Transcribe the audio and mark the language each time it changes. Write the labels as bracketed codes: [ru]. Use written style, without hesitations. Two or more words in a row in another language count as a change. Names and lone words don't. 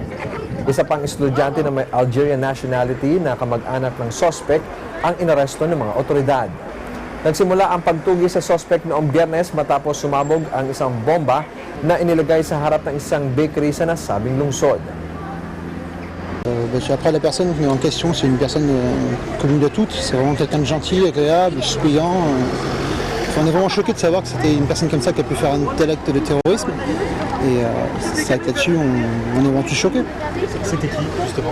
[tl] Isa pang estudyante na may Algerian nationality na kamag-anak ng suspect ang inaresto ng mga otoridad. Nagsimula ang pagtugi sa suspect noong Biyernes matapos sumabog ang isang bomba na inilagay sa harap ng isang bakery sa nasabing lungsod. [fr] Après, la personne en question, c'est une personne commune de toutes. C'est vraiment quelqu'un de gentil, agréable, souriant. On est vraiment choqué de savoir que c'était une personne comme ça qui a pu faire un tel acte de terrorisme. Et c'est vrai que là-dessus, on est vraiment tous choqués. C'était qui, justement?